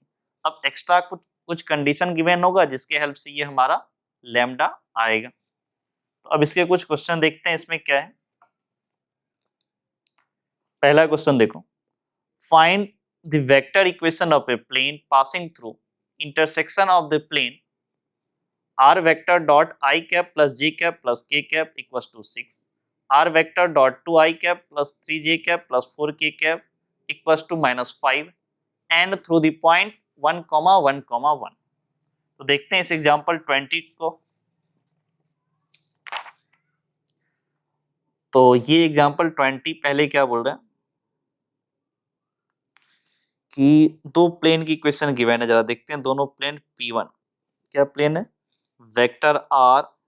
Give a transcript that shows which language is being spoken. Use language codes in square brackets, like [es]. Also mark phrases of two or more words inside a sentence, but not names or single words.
[hi] अब एक्स्ट्रा कुछ [en] condition given [hi] होगा जिसके हेल्प से ये हमारा लैम्डा आएगा। तो अब इसके कुछ क्वेश्चन देखते हैं, इसमें क्या है। पहला क्वेश्चन देखो, [en] find the vector equation of a plane passing through intersection of the plane R vector dot I cap plus J cap plus K cap equals to 6, R vector dot 2 I cap plus 3 J cap plus 4 K cap equals to -5 and through the point 1, 1, 1। [hi] तो देखते हैं इस एग्जांपल 20 को। तो ये एग्जांपल 20 पहले क्या बोल रहा है कि दो प्लेन की [en] equation given [hi] है, जरा देखते हैं दोनों प्लेन P1 क्या प्लेन है, वेक्टर R